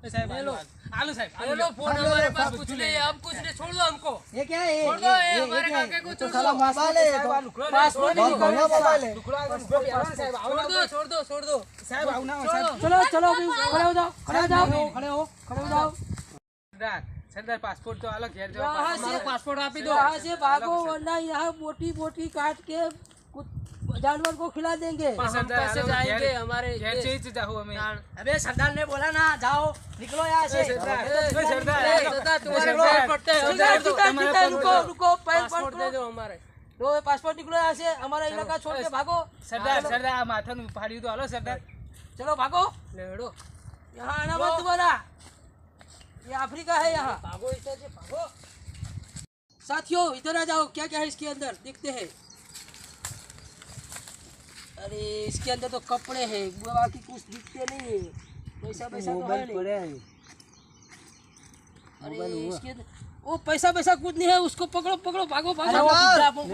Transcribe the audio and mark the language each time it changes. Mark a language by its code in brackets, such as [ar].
[gu] એ સાહેબ આલુ આલુ સાહેબ [hi] ले लो फोन. हमारे पास कुछ नहीं है. अब कुछ नहीं. छोड़ दो हमको. ये क्या है छोड़ दो. ये हमारे काके को तो छोड़ साला दो. मोबाइल है पासपोर्ट बहुत बढ़िया मोबाइल है छोड़ दो. छोड़ दो. छोड़ दो. [gu] સાહેબ આવું ના હોય, [hi] छोड़ [gu] સાહેબ. [hi] दो. चलो चलो खड़े हो जाओ खड़े हो जाओ खड़े हो जाओ [gu] સરદાર સરદાર પાસપોર્ટ તો આલો ઘેર જવા. [hi] यहाँ से पासपोर्ट आप ही दो. यहाँ से भागो वरना यहाँ मोटी मोटी काट के कुछ जानवर को खिला देंगे हम कैसे जाएंगे हमारे [gu] ઘેર જઈ જ જાઉં અમે. [hi] अबे सरदार ने बोला ना जाओ निकलो यहाँ से सरदार, ए, सरदार, सरदार, तुम्हारे सरदार, पैर पड़ते हैं. सरदार, उधर दो. सरदार, रुको रुको पैर पासपोर्ट दे दो हमारे. लो पासपोर्ट निकलो यहाँ से हमारा इलाका छोड़ के भागो [gu] સરદાર સરદાર આ માથાનું ફાડ્યું તો હાલો સરદાર. [hi] चलो भागो लेड़ो. यहाँ आना मत दोबारा ये अफ्रीका है यहाँ भागो इधर से भागो. साथियों इधर आ जाओ क्या क्या है इसके अंदर देखते हैं अरे इसके अंदर तो कपड़े हैं बाकी कुछ दिखते नहीं है पैसा पैसा तो है नहीं अरे इसके अंदर वो पैसा पैसा कुछ नहीं है उसको पकड़ो पकड़ो भागो भागो